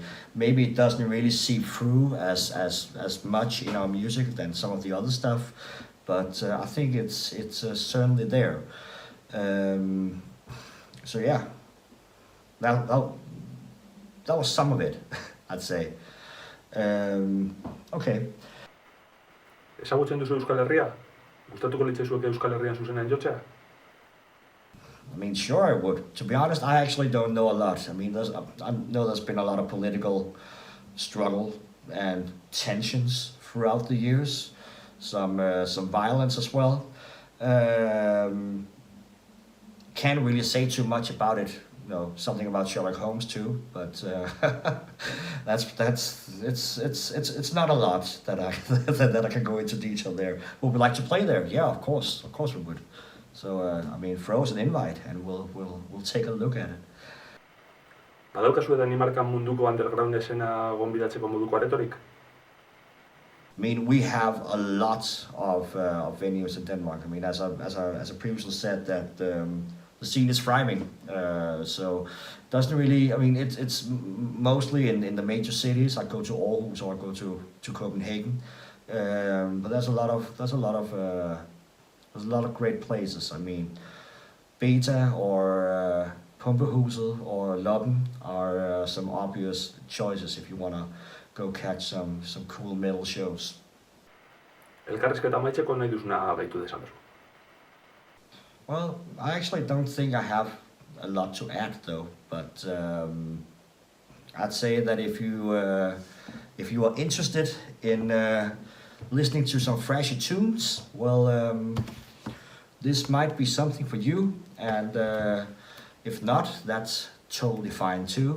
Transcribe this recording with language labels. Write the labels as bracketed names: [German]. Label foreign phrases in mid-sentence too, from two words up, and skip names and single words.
[English] Maybe it doesn't really seep through as much in our music than some of the other stuff, but I think it's certainly there. So yeah, that was some of it, I'd say. Okay. [Basque] Ezagutzen duzu Euskal Herria? Gustatuko litzaizueke Euskal Herrian zuzenean jotzea? [English] I mean, sure I would. To be honest, I actually don't know a lot. I mean, I know there's been a lot of political struggle and tensions throughout the years. Some violence as well. Can't really say too much about it. You know, something about Sherlock Holmes too, but it's not a lot that I that I can go into detail there. Would we like to play there? Yeah, of course we would. So I mean, throw us an invite and we'll take a look at it. [Basque] Badaukazu Danimarkan munduko underground esena gonbidatzeko moduko aretorik? [English] I mean, we have a lot of venues in Denmark. I mean, as I previously said, that the scene is thriving. So doesn't really. I mean, it's mostly in the major cities. I go to Aarhus or I go to Copenhagen. But there's a lot of great places. I mean, Beta or Pumpehuset or Loppen are some obvious choices if you want to go catch some cool metal shows. [Basque] Elkarrizketa amaitzeko nahi duzuna gaitu dezamezu. [English] Well, I actually don't think I have a lot to add though, but I'd say that if you are interested in listening to some fresher tunes, well, this might be something for you, and if not, that's totally fine too.